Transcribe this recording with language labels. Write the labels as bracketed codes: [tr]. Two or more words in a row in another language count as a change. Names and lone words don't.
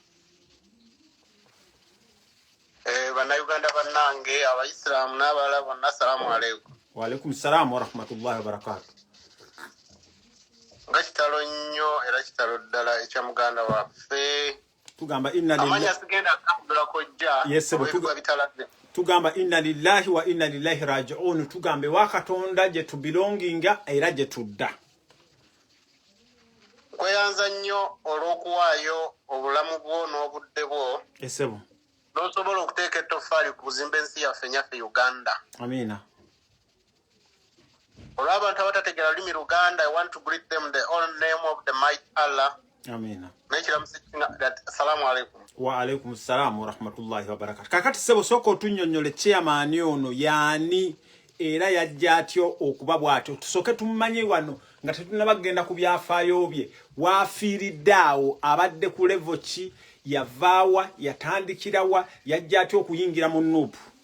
[lg] bana Uganda bannange abayisiraamu n'abalala bonna [ar] السلام عليكم. وعليكم السلام ورحمة الله وبركاته. [lg] Nga kitalo nnyo era kitalo ddala ekya muganda waffe tugamba [ar] إنا لله [lg] amanya sigenda kambula kojja tugamba [ar] إنا لله وإنا إليه راجعون [lg] tugambe wa Katonda gye tubelonginga era gye tudda Kweyanza nnyo olw'okuwaayo obulamu bwo n'obudde bwo. Esebo. N'osobola okuteeka ettoffaali ku kuzimba ensi yaffe nyaffe Uganda. Amina. Olw'abantu abatategeera lulimi Luganda, [en] I want to greet them the all name of the mighty Allah. Amina. [ar] السلام عليكم. وعليكم السلام ورحمة الله وبركاته. [lg] Kakati sebo soko otunnyonnyole chairman ono yaani era yajja atyo okuba bw'atyo. Tusooke tumanye wano nga tetunnabagenda ku byafaayo bye. Waafiiridde awo abadde ku level ki, yavaawa, yatandikirawa, yajja atyo okuyingira mu nuupu.